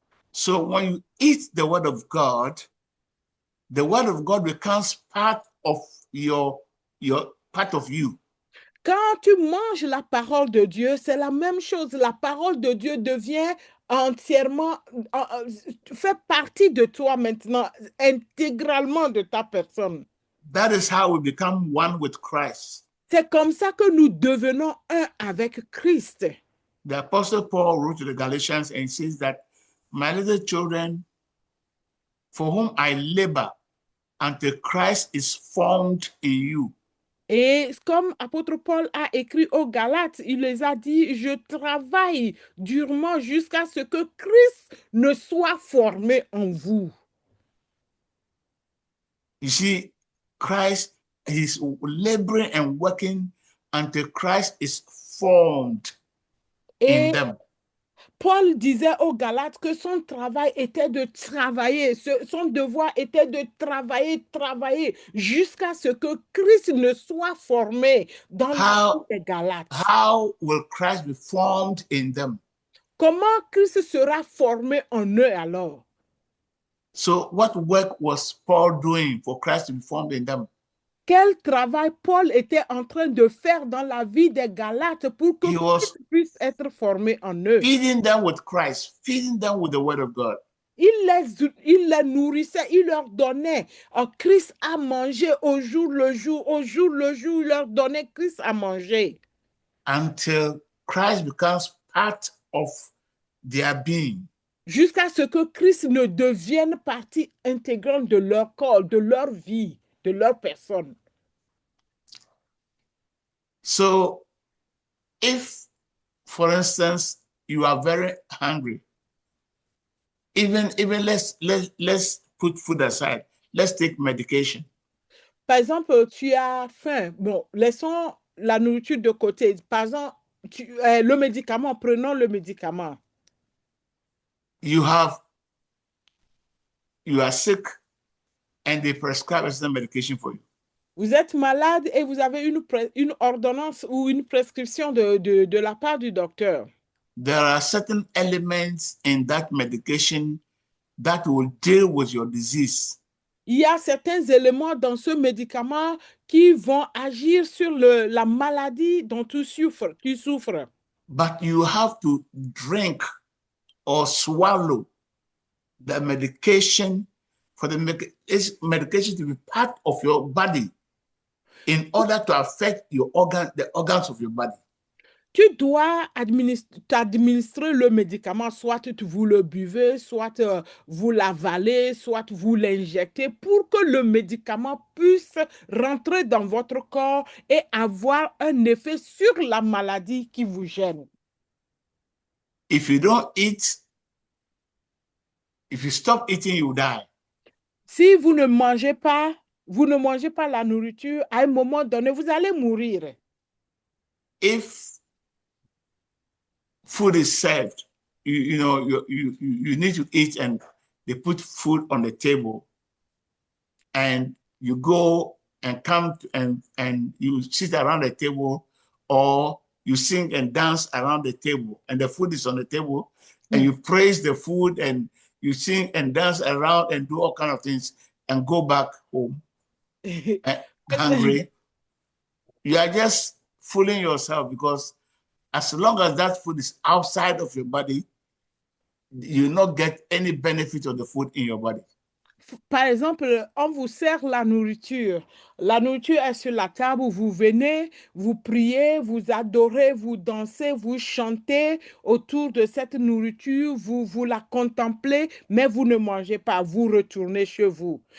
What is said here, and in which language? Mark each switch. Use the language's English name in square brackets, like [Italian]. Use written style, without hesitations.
[English] So when you eat the word of God becomes part of your part of you. [French] Quand tu manges la parole de Dieu, c'est la même chose. La parole de Dieu devient entièrement, fait partie de toi maintenant, intégralement de ta personne. [English] That is how we become one with Christ. [French] C'est comme ça que nous devenons un avec Christ. [English] the Apostle Paul wrote to the Galatians and says that, my little children, for whom I labor until Christ is formed in you. [French] Et comme apôtre Paul a écrit aux Galates, il les a dit, je travaille durement jusqu'à ce que Christ ne soit formé en vous. [English] You see, Christ is laboring and working until Christ is formed in [French] Et [English] them. [French] Paul disait aux Galates que son travail était de travailler, son devoir était de travailler jusqu'à ce que Christ ne soit formé dans la vie des Galates. [English] How will Christ be formed in them? [French] Comment Christ sera formé en eux alors? [English] So what work was Paul doing for Christ to be formed in them? [French] Quel travail Paul était en train de faire dans la vie des Galates pour que [English] He was [French] Christ puisse être formé en eux? [English] feeding them with Christ, feeding them with the word of God. [French] Il les nourrissait, il leur donnait Christ à manger au jour le jour, il leur donnait Christ à manger. [English] Until Christ becomes part of their being. [French] Jusqu'à ce que Christ ne devienne partie intégrante de leur corps, de leur vie, de leur personne. [English] So, if, for instance, you are very hungry, even let's put food aside. Let's take medication. [French] Par exemple, tu as faim. Bon, laissons la nourriture de côté. Par exemple, le médicament, prenons le médicament. [English] You are sick and they prescribe some medication for you. [French] Vous êtes malade et vous avez une ordonnance ou une prescription de la part du docteur. [English] There are certain elements in that medication that will deal with your disease. [French] Il y a certains éléments dans ce médicament qui vont agir sur la maladie dont tu souffres. [English] But you have to drink or swallow the medication for the medication to be part of your body in order to affect the organs of your body. [French] Tu dois administrer le médicament, soit vous le buvez, soit vous l'avalez, soit vous l'injectez pour que le médicament puisse rentrer dans votre corps et avoir un effet sur la maladie qui vous gêne. [English] If you don't eat, if you stop eating, you die. [French] Si vous ne mangez pas la nourriture, à un moment donné, vous allez mourir. [English] If food is served, you need to eat, and they put food on the table, and you go and come and you sit around the table, or you sing and dance around the table, and the food is on the table, and you praise the food, and you sing and dance around and do all kinds of things, and go back home hungry. You are just fooling yourself, because as long as that food is outside of your body, you will not get any benefit of the food in your body. [French] Par exemple, on vous sert la nourriture. La nourriture est sur la table, vous venez, vous priez, vous adorez, vous dansez, vous chantez autour de cette nourriture, vous la contemplez, mais vous ne mangez pas, vous retournez chez vous.